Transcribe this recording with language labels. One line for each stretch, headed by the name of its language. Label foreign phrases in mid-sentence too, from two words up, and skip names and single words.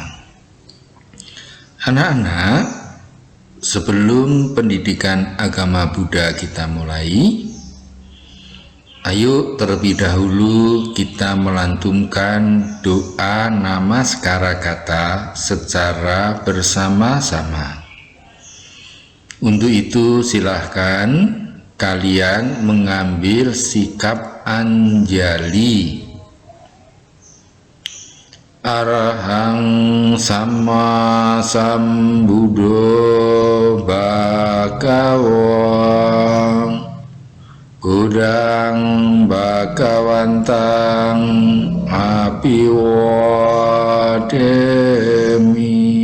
Indonesian: Anak-anak, sebelum pendidikan agama Buddha kita mulai, ayo terlebih dahulu kita melantunkan doa namaskara kata secara bersama-sama. Untuk itu silahkan kalian mengambil sikap anjali.
Pali: Arahang sama sambuddho bhagawang Udang bhagawantang apiwademi.